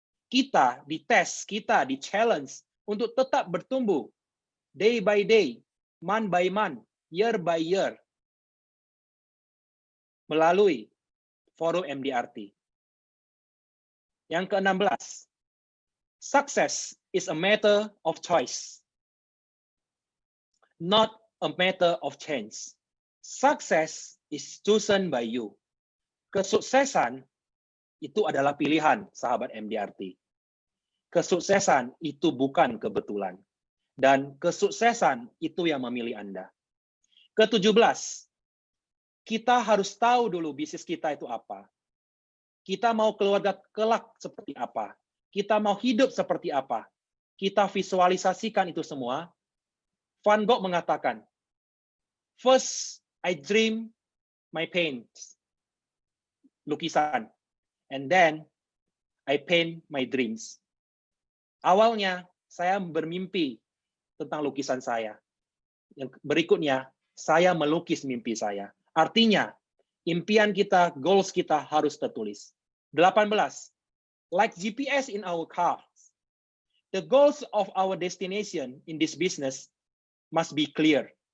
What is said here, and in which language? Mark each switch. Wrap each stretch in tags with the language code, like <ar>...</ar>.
<id>Kita dites, kita di challenge untuk tetap bertumbuh</id> <en>day by day, month by month, year by year</en> <id>melalui forum MDRT.</id> <en>Yang ke-16, success is a matter of choice, not a matter of chance. Success is chosen by you.</en> <id>Kesuksesan itu adalah pilihan, sahabat MDRT. Kesuksesan itu bukan kebetulan. Dan kesuksesan itu yang memilih Anda. Ke-17, kita harus tahu dulu bisnis kita itu apa. Kita mau keluarga kelak seperti apa. Kita mau hidup seperti apa. Kita visualisasikan itu semua. Van Gogh mengatakan,</id> <en>first, I dream my paints, lukisan, and then I paint my dreams.</en> <id>Awalnya, saya bermimpi tentang lukisan saya. Yang berikutnya, saya melukis mimpi saya. Artinya, impian kita, goals kita harus tertulis.</id> <en>18, like GPS in our cars, the goals of our destination in this business must be clear.</en>